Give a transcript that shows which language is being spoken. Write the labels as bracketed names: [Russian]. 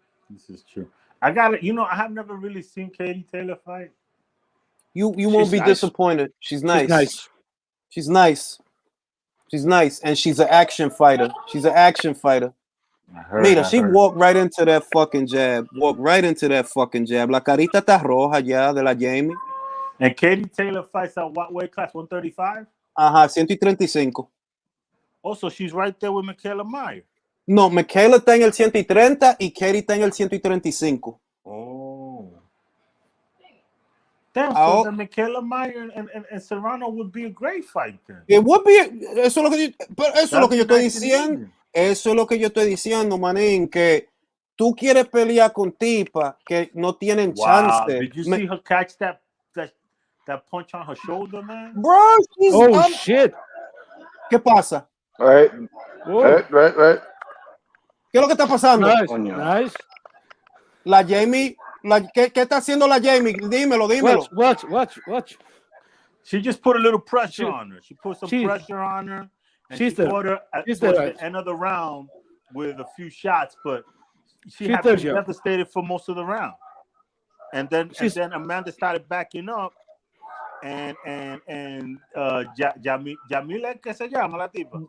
[English] This is true. I got it. You know, I have never really seen Katie Taylor fight. You won't be disappointed. She's nice. She's nice. And she's an action fighter. [Spanish] Mira, [English] she walked right into that fucking jab. [Spanish] La carita está roja ya de la Jamie. [English] And Katie Taylor fights at what weight class? 135? [Spanish] Ajá, 135. [English] Also, she's right there with Michaela Meyer. [Spanish] No, Michaela está en el 130 y Katie está en el 135. [English] Oh. Damn, so then Michaela Meyer and Serrano would be a great fight then. It would be, [Spanish] eso es lo que yo estoy diciendo. Eso es lo que yo estoy diciendo, manín, que tú quieres pelear con tipas que no tienen chance. [English] Did you see her catch that punch on her shoulder, man? Bro, she's shit. [Spanish] ¿Qué pasa? [English] Right. [Spanish] ¿Qué es lo que está pasando? [English] Nice. [Spanish] La Jamie, ¿qué está haciendo la Jamie? Dímelo. [English] Watch. She just put a little pressure on her. She put some pressure on her. And she fought her towards the end of the round with a few shots, but she had been devastated for most of the round. And then Amanda started backing up, and Jamila, [Spanish] ¿qué se llama la tipa?